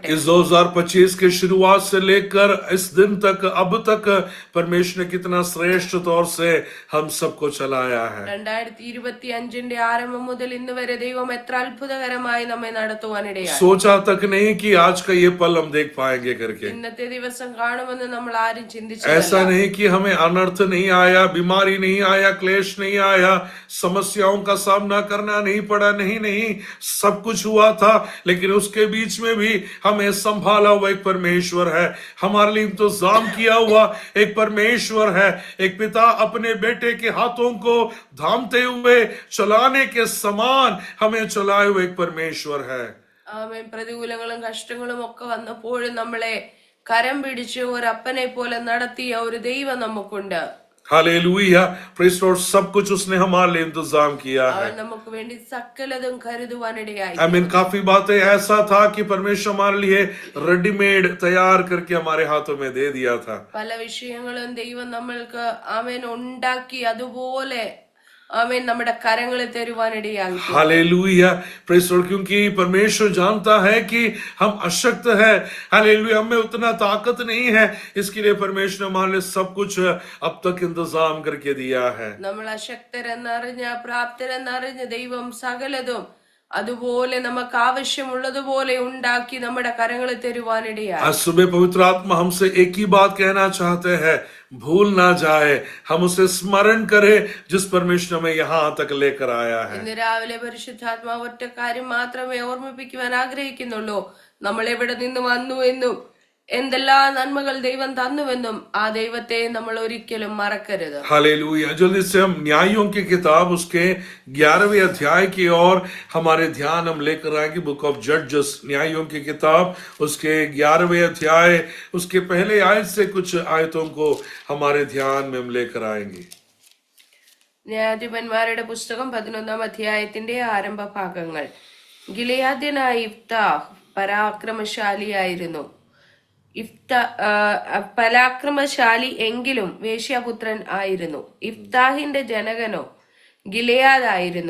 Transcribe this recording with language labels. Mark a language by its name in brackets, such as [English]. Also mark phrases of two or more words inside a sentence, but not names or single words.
[Hindi] इस 2025 के शुरुआत से लेकर इस दिन तक अब तक परमेश्वर ने कितना श्रेष्ठ तौर से हम सबको चलाया है। [Malayalam] 2025 ആരംഭം മുതൽ ഇന്ന് വരെ ദൈവം എത്ര അത്ഭുതകരമായി നമ്മെ നടത്തുവാനിടയായി. [Hindi] सोचा तक नहीं कि आज का ये पल हम देख पाएंगे करके। [Malayalam] ഇന്നത്തെ ദിവസം കാണുമെന്ന് നമ്മൾ ആരും ചിന്തിച്ചില്ല. [Hindi] ऐसा नहीं कि हमें अनर्थ नहीं आया, बीमारी नहीं आया, क्लेश नहीं आया, समस्याओं का सामना करना नहीं पड़ा, नहीं, सब कुछ हुआ था, लेकिन उसके बीच में भी हमें संभाला हुआ एक परमेश्वर है, हमारे लिए इंतजाम किया हुआ एक परमेश्वर है। एक पिता अपने बेटे के हाथों को थामते हुए चलाने के समान हमें चलाए हुए एक परमेश्वर है। [Malayalam] ആമേൻ. പ്രതികൂലങ്ങളും കഷ്ടങ്ങളും ഒക്കെ വന്നപ്പോഴും നമ്മളെ കരം പിടിച്ച് ഒരപ്പനെ പോലെ നടത്തിയ ഒരു ദൈവം നമുക്കുണ്ട്. [Hindi] हालेलुया, [English] praise Lord. [Hindi] सब कुछ उसने हमारे लिए इंतजाम किया है। [Malayalam] അവൻ നമുക്ക് വേണ്ടി സകലതും കരുതുവാനിടയായി. [Hindi] काफी बातें ऐसा था कि परमेश्वर हमारे लिए रेडीमेड तैयार करके हमारे हाथों में दे दिया था। [Malayalam] പല വിഷയങ്ങളും ദൈവം നമ്മൾക്ക് ആമേൻ ഉണ്ടാക്കി അതുപോലെ ആമേൻ നമ്മുടെ കരങ്ങളിൽ തരുവാനിടയായി. [Hindi] हालेलुया, [English] praise Lord. [Hindi] क्योंकि परमेश्वर जानता है कि हम अशक्त है। हालेलुया, हमें उतना ताकत नहीं है, इसके लिए परमेश्वर ने हमारे लिए सब कुछ अब तक इंतजाम करके दिया है। [Malayalam] നമ്മൾ അശക്തരെന്നറിഞ്ഞ പ്രാപ്തരെന്നറിഞ്ഞ ദൈവം സകലതും അതുപോലെ നമുക്ക് ആവശ്യമുള്ളതുപോലെ ഉണ്ടാക്കി നമ്മുടെ കരങ്ങളിൽ തരുവാനിടയായി. [Hindi] आज सुबह पवित्र आत्मा हमसे एक ही बात कहना चाहते हैं, भूल ना जाए, हम उसे स्मरण करें जिस परमेश्वर हमें यहाँ तक लेकर आया है। [Malayalam] ഇന്ന് രാവിലെ പരിശുദ്ധാത്മാവ് ഒറ്റ കാര്യം മാത്രമേ ഓർമ്മിപ്പിക്കുവാൻ ആഗ്രഹിക്കുന്നുള്ളൂ. നമ്മൾ എവിടെ നിന്ന് വന്നു എന്നും എന്തെല്ലാം നന്മകൾ ദൈവം തന്നുവെന്നും ആ ദൈവത്തെ നമ്മൾ ഒരിക്കലും മറക്കരുത്. [Hindi] हालेलुया। जल्दी से हम न्यायों की किताब उसके 11वें अध्याय की ओर हमारे ध्यान हम लेकर आएंगे। बुक ऑफ जजेस, न्यायों की किताब उसके 11वें अध्याय उसके पहले आयत से कुछ आयतों को हमारे ध्यान में हम लेकर आएंगे। [Malayalam] ന്യായാധിപന്മാരുടെ പുസ്തകം 11-ാം അധ്യായത്തിന്റെ ആരംഭ ഭാഗങ്ങൾ. ഗിലെയാദ്യനായ യിഫ്താഹ് പരാക്രമശാലിയായിരുന്നു. പരാക്രമശാലി എങ്കിലും വേശ്യാപുത്രൻ ആയിരുന്നു. ഇഫ്താഹിന്റെ ജനകനോ ഗിലെയാദായിരുന്നു.